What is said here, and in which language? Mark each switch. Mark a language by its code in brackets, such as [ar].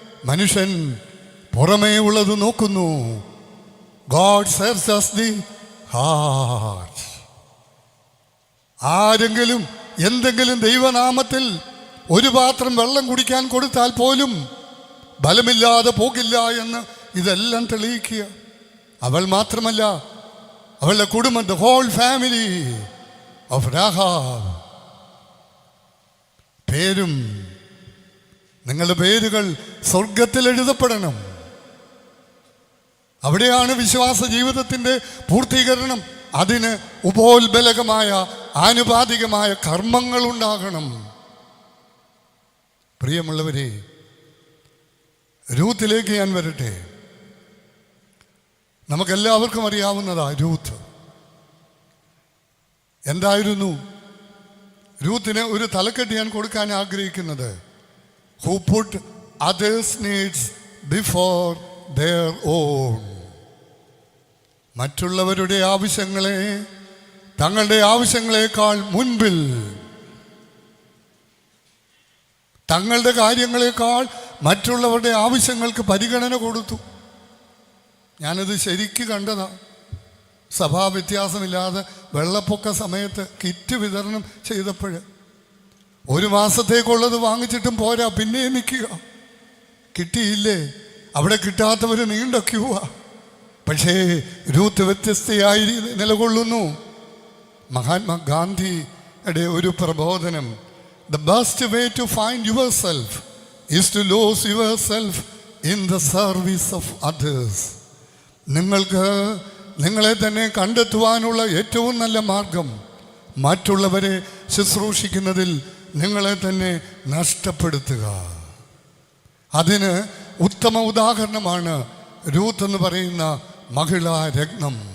[ml] മനുഷ്യൻ പുറമേ ഉള്ളത് നോക്കുന്നു. [en] God searches the heart. [ml] ആരെങ്കിലും എന്തെങ്കിലും ദൈവനാമത്തിൽ ഒരു പാത്രം വെള്ളം കുടിക്കാൻ കൊടുത്താൽ പോലും ബലമില്ലാതെ പോകില്ല എന്ന് ഇതെല്ലാം തെളിയിക്കുക. അവൾ മാത്രമല്ല, അവളുടെ കുടുംബം, [en] the whole family of Rahab. [ml] പേരും, നിങ്ങളുടെ പേരുകൾ സ്വർഗത്തിൽ എഴുതപ്പെടണം. അവിടെയാണ് വിശ്വാസ ജീവിതത്തിൻ്റെ പൂർത്തീകരണം. അതിന് ഉപോത്ബലകമായ ആനുപാതികമായ കർമ്മങ്ങൾ ഉണ്ടാകണം. പ്രിയമുള്ളവരെ, രൂത്തിലേക്ക് ഞാൻ വരട്ടെ. നമുക്കെല്ലാവർക്കും അറിയാവുന്നതാ രൂത്ത്. എന്തായിരുന്നു രൂത്തിന് ഒരു തലക്കെട്ട് ഞാൻ കൊടുക്കാൻ ആഗ്രഹിക്കുന്നത്? [en] Who put others' needs before their own. [ml] മറ്റുള്ളവരുടെ ആവശ്യങ്ങളെ തങ്ങളുടെ ആവശ്യങ്ങളെക്കാൾ മുൻപിൽ, തങ്ങളുടെ കാര്യങ്ങളെക്കാൾ മറ്റുള്ളവരുടെ ആവശ്യങ്ങൾക്ക് പരിഗണന കൊടുത്തു. ഞാനത് ശരിക്ക് കണ്ടതാ. സഭാ വ്യത്യാസമില്ലാതെ വെള്ളപ്പൊക്ക സമയത്ത് കിറ്റ് വിതരണം ചെയ്തപ്പോൾ 1 മാസത്തേക്കുള്ളത് വാങ്ങിച്ചിട്ടും പോരാ, പിന്നെ നിൽക്കുക. കിട്ടിയില്ലേ? അവിടെ കിട്ടാത്തവർ നീണ്ട ക്യൂവാ. പക്ഷേ രൂത്ത് വ്യത്യസ്തയായി നിലകൊള്ളുന്നു. മഹാത്മാഗാന്ധിയുടെ ഒരു പ്രബോധനം, [en] the best way to find yourself is to lose yourself in the service of others. [ml] നിങ്ങൾക്ക് നിങ്ങളെ തന്നെ കണ്ടെത്തുവാനുള്ള ഏറ്റവും നല്ല മാർഗം മറ്റുള്ളവരെ ശുശ്രൂഷിക്കുന്നതിൽ നിങ്ങളെ തന്നെ നഷ്ടപ്പെടുത്തുക. അതിന് ഉത്തമ ഉദാഹരണമാണ് രൂത്ത് എന്ന് പറയുന്ന മഹിളാ രത്നം.